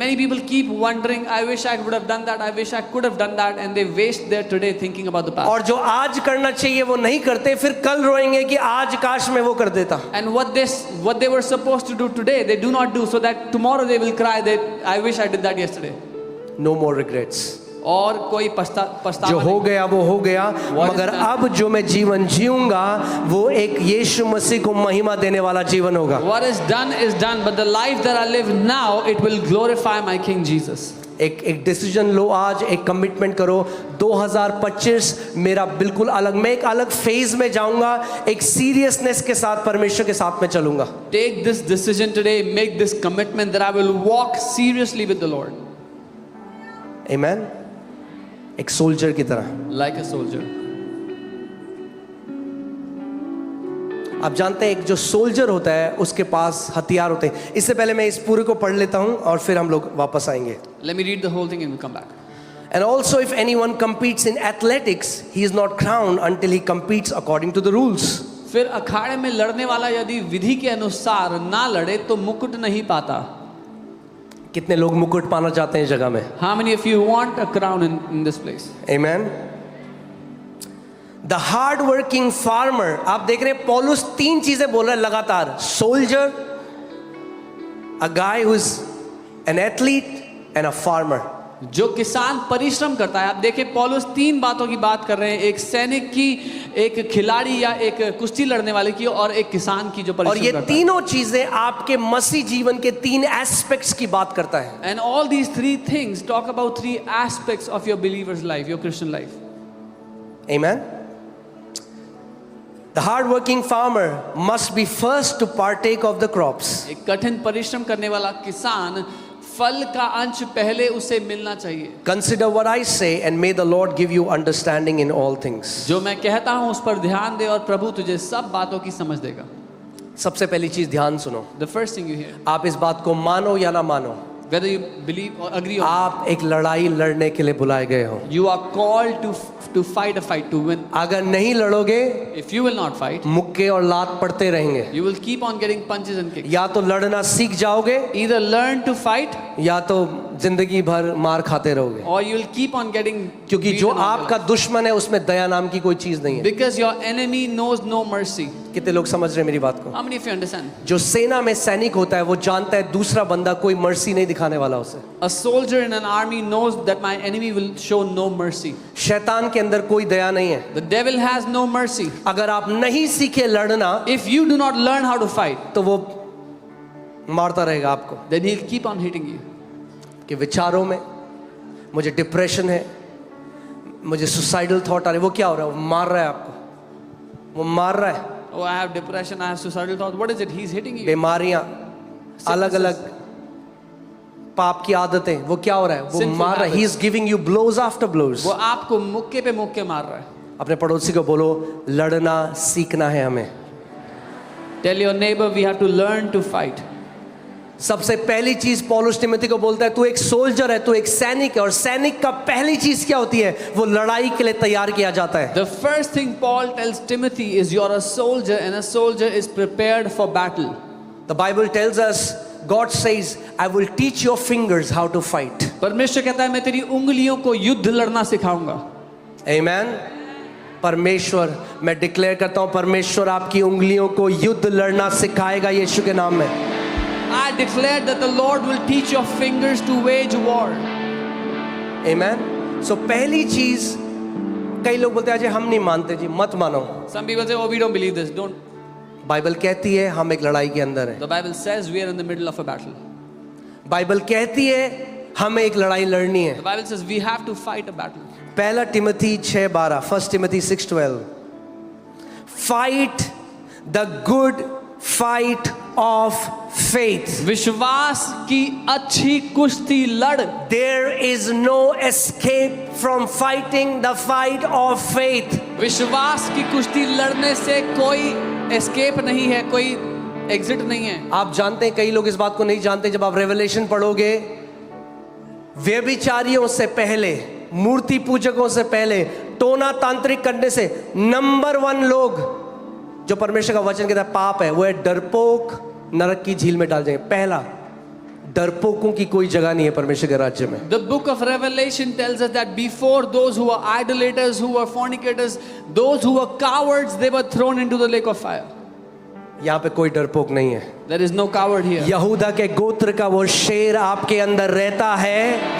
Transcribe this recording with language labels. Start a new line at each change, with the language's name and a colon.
English: Many people keep wondering, I wish I would have done that, I wish I could have done that, and they waste their today thinking about the past.
Hindi: और जो आज करना चाहिए वो नहीं करते, फिर कल रोएंगे कि आज काश मैं वो कर देता।
English: And what they were supposed to do today, they do not do, so that tomorrow they will cry that I wish I did that yesterday. No more regrets.
Hindi: और कोई पछतावा जो हो नहीं। गया वो हो गया, मगर अब जो मैं जीवन जीऊंगा वो एक यीशु मसीह को महिमा देने वाला जीवन होगा।
English: What is done, but the life that I live now, it will glorify my King Jesus.
Hindi: एक डिसीजन लो आज, एक कमिटमेंट करो, 2025 मेरा बिल्कुल अलग, मैं एक अलग फेज में जाऊंगा, एक सीरियसनेस के साथ परमेश्वर के साथ में चलूंगा।
English: Take this decision today, make this commitment that I will walk seriously with the Lord.
Hindi: आमेन। एक सोल्जर की तरह।
English: Like a soldier.
Hindi: आप जानते हैं एक जो सोल्जर होता है उसके पास हथियार होते हैं। इससे पहले मैं इस पूरे को पढ़ लेता हूं और फिर हम लोग वापस आएंगे।
English: Let me read the whole thing and we'll come back. And also if anyone competes in athletics, he is not crowned until he competes according to the rules.
Hindi: फिर अखाड़े में लड़ने वाला यदि विधि के अनुसार ना लड़े तो मुकुट नहीं पाता। कितने लोग मुकुट पाना चाहते हैं इस जगह में?
English: How many of you want a crown in this place? Amen. The hard working farmer,
Hindi: आप देख रहे हैं पौलुस 3 चीजें बोल रहा है लगातार:
English: Soldier, a guy who is an athlete and a farmer.
Hindi: जो किसान परिश्रम करता है। आप देखें पौलुस 3 बातों की बात कर रहे हैं, एक सैनिक की, एक खिलाड़ी या एक कुश्ती लड़ने वाले की, और एक किसान की जो और परिश्रम ये करता है। तीनों चीजें आपके मसीह जीवन के 3 एस्पेक्ट्स की बात करता है।
English: And all these 3 things talk about 3 aspects of your believer's life, your Christian life. Amen. The hard-working farmer must be first to partake of the crops.
Hindi: एक कठिन परिश्रम करने वाला किसान, फल का अंश पहले उसे मिलना चाहिए।
English: Consider what I say and may the Lord give you understanding in all things.
Hindi: जो मैं कहता हूं उस पर ध्यान दे और प्रभु तुझे सब बातों की समझ देगा। सबसे पहली चीज ध्यान सुनो।
English: The first thing you hear,
Hindi: आप इस बात को मानो या ना मानो,
English: whether you believe or agree or not,
Hindi: आप एक लड़ाई लड़ने के लिए बुलाए गए हो।
English: you are called to fight a fight, to win.
Hindi: अगर नहीं लड़ोगे,
English: If you will not fight,
Hindi: मुक्के और लात पड़ते रहेंगे।
English: you will keep on getting punches and kicks.
Hindi: या तो लड़ना सीख जाओगे,
English: Either learn to fight
Hindi: या तो जिंदगी भर मार खाते रहोगे।
English: or you will keep on getting
Hindi: क्योंकि
English: beaten
Hindi: जो
English: all your
Hindi: आपका
English: life.
Hindi: दुश्मन है उसमें दया नाम की कोई चीज नहीं है।
English: Because your enemy knows no mercy.
Hindi: कितने लोग समझ रहे हैं मेरी बात को?
English: How many of you understand?
Hindi: जो सेना में सैनिक होता है वो जानता है दूसरा बंदा कोई मर्सी नहीं दिखाने वाला उसे।
English: A soldier in an army knows that my enemy will show no mercy.
Hindi: शैतान के अंदर कोई दया नहीं है।
English: The devil has no mercy.
Hindi: अगर आप नहीं सीखे लड़ना
English: If you do not learn how to fight,
Hindi: तो वो मारता रहेगा आपको।
English: then he'll keep on hitting you.
Hindi: कि विचारों में मुझे डिप्रेशन है, मुझे सुसाइडल थॉट आ रहे, वो क्या हो रहा है? वो मार रहा है आपको, वो मार रहा है।
English: Oh, I have depression, I have suicidal thoughts. What is it? He's hitting you.
Hindi: बीमारियां, अलग अलग पाप की आदतें, वो क्या हो रहा है? वो
English: Sinful
Hindi: मार रहा है।
English: habits. He is giving you blows after blows.
Hindi: वो आपको मुक्के पे मुक्के मार रहा है। अपने पड़ोसी को बोलो, लड़ना सीखना है हमें।
English: Tell your neighbor we have to learn to fight.
Hindi: सबसे पहली चीज पौलुस तिमोथी को बोलता है, तू एक सोल्जर है, तू एक सैनिक है, और सैनिक का पहली चीज क्या होती है? वो लड़ाई के लिए तैयार किया जाता है।
English: The first thing Paul tells Timothy is you're a soldier and a soldier is prepared for battle. The Bible tells us, God says, I will teach your fingers how to fight.
Hindi: परमेश्वर कहता है मैं तेरी उंगलियों को युद्ध लड़ना सिखाऊंगा।
English: Amen.
Hindi: परमेश्वर, मैं डिक्लेयर करता हूं, परमेश्वर आपकी उंगलियों को युद्ध लड़ना सिखाएगा यीशु के नाम में।
English: I declare that the Lord will teach your fingers to wage war. Amen.
Hindi: So पहली चीज, कई लोग बोलते हैं अजय हम नहीं मानते जी, मत मानो।
English: Some people say, oh, we don't believe this. Don't.
Hindi: Bible कहती है हम एक लड़ाई के अंदर हैं।
English: The Bible says we are in the middle of a battle.
Hindi: Bible कहती है हमें एक लड़ाई लड़नी है।
English: The Bible says we have to fight a battle.
Hindi: पहला Timothy 6:12,
English: 1 Timothy 6:12, fight the good fight of faith.
Hindi: विश्वास की अच्छी कुश्ती लड़।
English: There is no escape from fighting the fight of faith.
Hindi: विश्वास की कुश्ती लड़ने से कोई एस्केप नहीं है, कोई एग्जिट नहीं है। आप जानते हैं, कई लोग इस बात को नहीं जानते, जब आप रेवलेशन पढ़ोगे, व्यभिचारियों से पहले, मूर्ति पूजकों से पहले, टोना तांत्रिक करने से नंबर 1 लोग जो परमेश्वर का वचन कहता है पाप है, वो है डरपोक, नरक की झील में डाल जाएंगे। पहला, डरपोकों की कोई जगह नहीं है परमेश्वर के राज्य में।
English: The book of Revelation tells us that before those who were idolaters, who were fornicators, those who were cowards, they were thrown into the lake of fire.
Hindi: यहाँ पे कोई डरपोक नहीं है।
English: There is no coward here.
Hindi: यहूदा के गोत्र का वो शेर आपके अंदर रहता है।